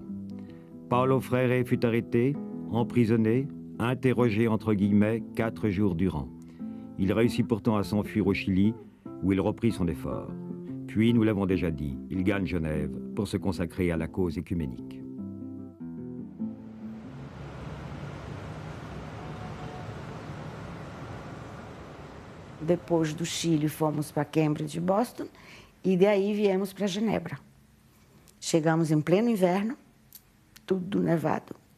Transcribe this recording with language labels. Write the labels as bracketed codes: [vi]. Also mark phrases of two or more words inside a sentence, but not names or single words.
[fr] Paulo Freire fut arrêté, emprisonné, interrogé entre guillemets 4 jours durant. Il réussit pourtant à s'enfuir au Chili, où il reprit son effort. Puis, nous l'avons déjà dit, il gagne Genève pour se consacrer à la cause écuménique. [pt] Depois do Chile, fomos para Cambridge e Boston, e daí viemos para Genebra. Chegamos em pleno inverno, tudo nevado.